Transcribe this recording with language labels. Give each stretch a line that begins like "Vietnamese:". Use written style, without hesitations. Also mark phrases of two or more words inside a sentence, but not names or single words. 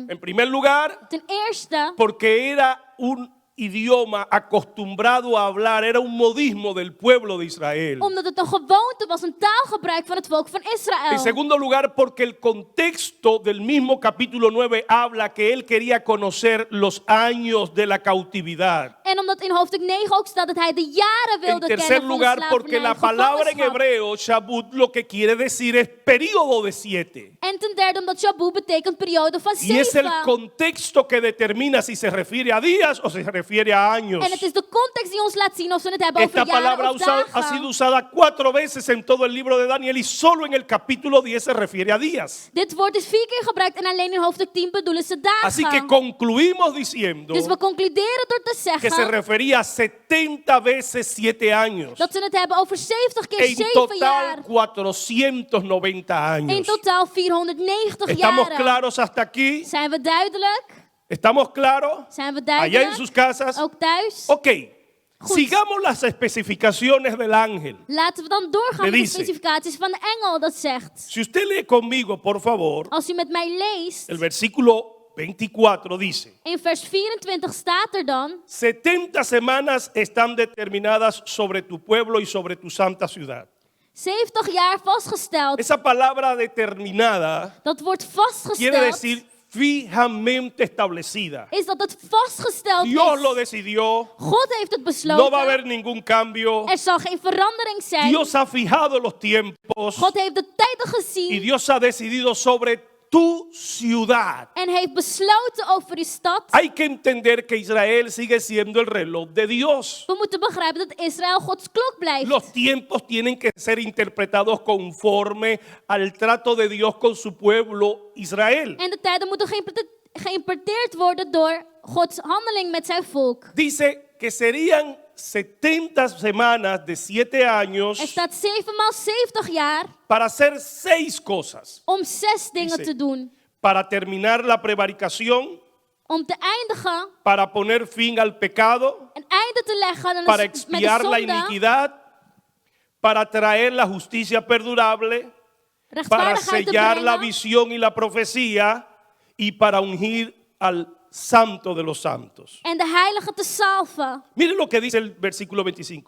Spanish: En primer lugar,
Dutch: Ten eerste,
Spanish: porque era un idioma acostumbrado a hablar, era un modismo del pueblo de Israel.
Dutch: omdat het een gewoonte was, een taalgebruik van het volk van
Spanish: En
Dutch: Israël.
Spanish: segundo lugar, porque el contexto del mismo capítulo 9 habla que él quería conocer los años de la cautividad.
Dutch: En omdat in hoofdstuk 9 ook staat dat hij de jaren
Spanish: En
Dutch: wilde
Spanish: tercer
Dutch: kennen van de
Spanish: lugar, porque la
Dutch: slavernij,
Spanish: palabra en
Dutch: gevangenschap.
Spanish: hebreo, Shabbat, lo que quiere decir es periodo de 7.
Dutch: En ten derde omdat Shabu betekent periode van
Spanish: Y es el
Dutch: 7.
Spanish: contexto que determina si se refiere a días o se refiere a años.
Dutch: En het is de context die ons laat zien of we het hebben
Spanish: Esta
Dutch: over jaren
Spanish: palabra
Dutch: of
Spanish: ha sido
Dutch: dagen.
Spanish: usada 4 veces en todo el libro de Daniel y solo en el capítulo 10 se refiere a días.
Dutch: Dit woord is 4 keer gebruikt en alleen in hoofdstuk 10 bedoelen ze
Spanish: Así que
Dutch: dagen.
Spanish: concluimos diciendo
Dutch: Dus we concluderen door te
Spanish: que se
Dutch: zeggen
Spanish: refería a 70 veces 7 años.
Dutch: dat ze het hebben over 70 keer
Spanish: En
Dutch: 7
Spanish: total
Dutch: jaar.
Spanish: 490
Dutch: In
Spanish: años.
Dutch: totaal 490
Spanish: ¿Estamos
Dutch: jaren.
Spanish: claros hasta aquí?
Dutch: Zijn we duidelijk?
Spanish: ¿Estamos claros?
Dutch: Zijn we
Spanish: Allá en
Dutch: duidelijk?
Spanish: sus casas.
Dutch: Ook thuis? Ok, Goed.
Spanish: sigamos las especificaciones del ángel.
Dutch: Laten we dan doorgaan
Spanish: Me
Dutch: met de
Spanish: dice.
Dutch: specificaties van de engel dat zegt.
Spanish: Si usted lee conmigo, por favor,
Dutch: Als u met mij leest,
Spanish: el versículo 24 dice:
Dutch: in vers 24 staat er dan:
Spanish: 70 semanas están determinadas sobre tu pueblo y sobre tu santa ciudad.
Dutch: 70 jaar vastgesteld.
Spanish: Esa palabra determinada
Dutch: Dat wordt
Spanish: quiere
Dutch: vastgesteld.
Spanish: decir fijamente establecida.
Dutch: is dat het vastgesteld
Spanish: Dios lo
Dutch: is.
Spanish: decidió,
Dutch: God heeft het
Spanish: no
Dutch: besloten.
Spanish: va a haber ningún cambio.
Dutch: Er zal geen verandering zijn.
Spanish: Dios ha fijado los tiempos
Dutch: God heeft de tijden
Spanish: y
Dutch: gezien
Spanish: Dios ha decidido sobre tu ciudad.
Dutch: en heeft besloten over uw stad.
Spanish: Hay que entender que Israel sigue siendo el reloj de Dios.
Dutch: We moeten begrijpen dat Israël Gods klok blijft.
Spanish: Los tiempos tienen que ser interpretados conforme al trato de Dios con su pueblo Israel.
Dutch: En de tijden moeten geïnterpreteerd worden door Gods handeling met zijn volk.
Spanish: Dice que serían 70 semanas de 7 años
Dutch: Er staat 7 maal 70 jaar
Spanish: para hacer 6 cosas.
Dutch: om 6 dingen
Spanish: Dice,
Dutch: te doen.
Spanish: Para terminar la prevaricación,
Dutch: Om te eindigen,
Spanish: para poner fin al pecado,
Dutch: een einde te leggen aan
Spanish: para
Dutch: met de
Spanish: expiar la
Dutch: zonde,
Spanish: iniquidad, para traer la justicia perdurable, para
Dutch: rechtvaardigheid te
Spanish: sellar la
Dutch: brengen
Spanish: visión y la profecía y para ungir al santo de los santos.
Dutch: en de heilige te salven.
Spanish: Miren lo que dice el versículo 25.